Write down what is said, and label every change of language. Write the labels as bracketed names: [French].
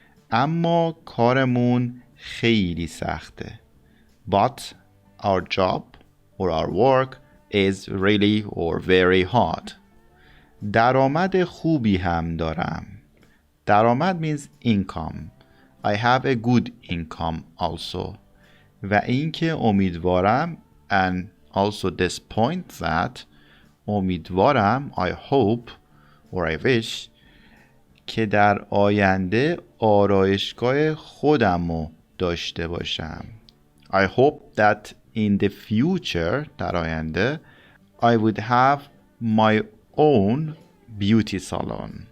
[Persian] اما کارمون خیلی سخته. [English] But our job or our work is really or very hard. [Persian] درآمد خوبی هم دارم. [English] درآمد means income. I have a good income also. [Persian] و اینکه امیدوارم [English] and also this point that امیدوارم I hope or I wish [Persian] که در آینده آرایشگاه خودمو داشته باشم. [English] I hope that in the future [Persian] در آینده [English] I would have my own beauty salon.